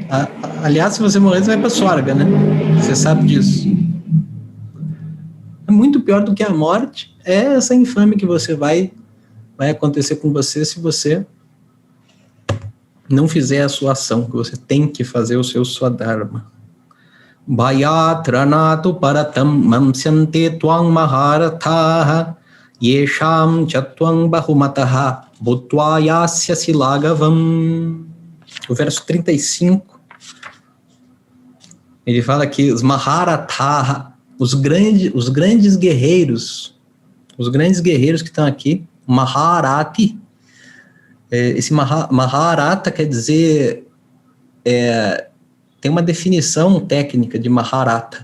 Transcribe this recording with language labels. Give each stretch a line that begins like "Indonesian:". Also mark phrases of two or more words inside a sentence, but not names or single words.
Portuguese: Aliás, se você morrer, você vai para Swarga, né? Você sabe disso. É muito pior do que a morte. É essa infâmia que você vai acontecer com você se você não fizer a sua ação, que você tem que fazer o seu Swadharma.
Sanskrit: Bhayat ranatu paratam mamsyante twang maharathaha yesham chatwang bahumataha bhutva yasya silagavam.
Portuguese: O verso 35, ele fala que os Maharatha, os grandes guerreiros que estão aqui, Maharati, esse Maharata quer dizer, tem uma definição técnica de Maharata.